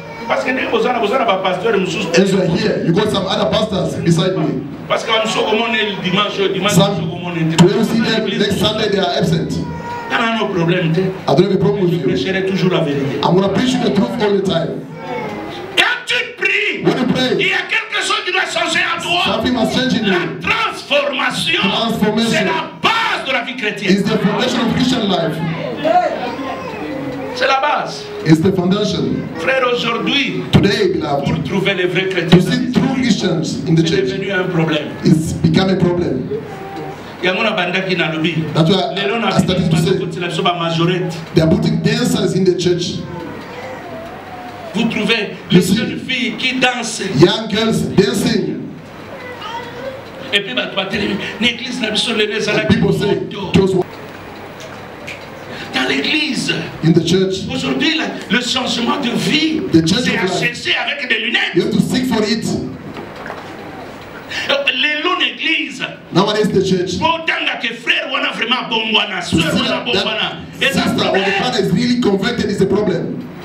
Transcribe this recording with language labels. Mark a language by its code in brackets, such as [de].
[fr] Parce que vous avez un pasteur et [en] as you are here, you got some other pastors beside me. [fr] Parce que dimanche, [en] when you see them next Sunday, they are absent. no problem. I don't have a problem with you. [fr] Toujours la vérité. [en] I'm going to preach you the truth all the time. [fr] Quand tu pries, [en] when you pray, [fr] il y a quelque chose qui doit changer en toi. [en] Something must change in you. [fr] La transformation, c'est la base de la vie chrétienne. [en] It's the foundation of Christian life. [fr] C'est la base. [en] It's the foundation. [fr] Frère, aujourd'hui, [en] today, beloved, [fr] pour trouver les vrais chrétiens, [en] to see true Christians in the church, [fr] c'est devenu un problème. [en] It's become a problem. That's why I started to say they are putting dancers in the church. [fr] Vous trouvez les jeunes filles qui dansent. [en] Young girls dancing. [fr] Et puis l'église n'a plus les [en] people say [fr] dans l'église, [en] in the church, [fr] aujourd'hui le changement de vie, c'est à chercher avec des lunettes. [en] You have to seek for it. [fr] L'église. [en] Nowadays the church. [fr] Que frère [ln] wana [fr] vraiment [ln] bombana, [fr] sœur [ln] wana bombana. [fr] Et ça, [en] when the father is really converted, is a problem.